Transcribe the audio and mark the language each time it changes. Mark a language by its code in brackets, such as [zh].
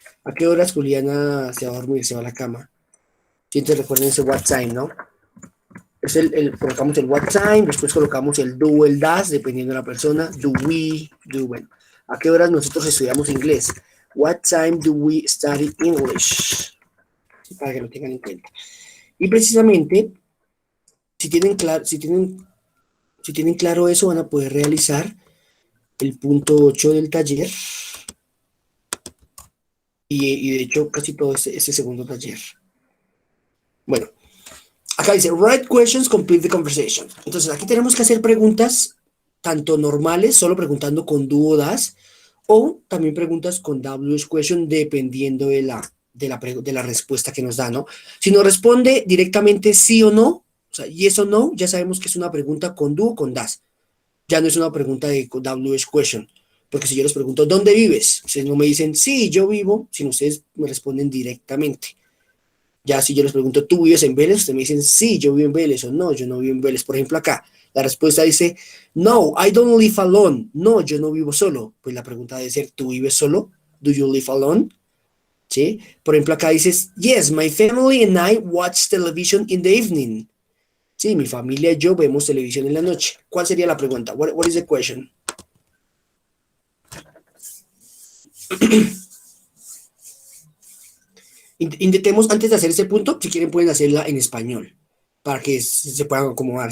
[es] ¿A qué horas Juliana se va a dormir, se va a la cama? Siempre recuerden ese what time, ¿no? Es colocamos el what time, después colocamos el do, el does, dependiendo de la persona. [en] Do we, do when. [es] ¿A qué horas nosotros estudiamos inglés? [en] What time do we study English? [es] Para que lo tengan en cuenta. Y precisamente, si tienen claro eso, van a poder realizar el punto 8 del taller. Y de hecho, casi todo este segundo taller. Bueno, acá dice, [en] write questions, complete the conversation. [es] Entonces, aquí tenemos que hacer preguntas tanto normales, solo preguntando con do o das, o también preguntas con WH question, dependiendo de la respuesta que nos da, ¿no? Si nos responde directamente sí o no, o sea, yes o no, ya sabemos que es una pregunta con do o con das. Ya no es una pregunta de WH question. Porque si yo les pregunto, ¿dónde vives? Ustedes no me dicen, sí, yo vivo, sino ustedes me responden directamente. Ya si yo les pregunto, ¿tú vives en Vélez? Ustedes me dicen, sí, yo vivo en Vélez, o no, yo no vivo en Vélez. Por ejemplo, acá, la respuesta dice, no, [en] I don't live alone. [es] No, yo no vivo solo. Pues la pregunta debe ser, ¿tú vives solo? [en] Do you live alone? [es] ¿Sí? Por ejemplo, acá dices, [en] yes, my family and I watch television in the evening. [es] Sí, mi familia y yo vemos televisión en la noche. ¿Cuál sería la pregunta? [en] What is the question? [es] Intentemos, antes de hacer ese punto, si quieren pueden hacerla en español, para que se puedan acomodar.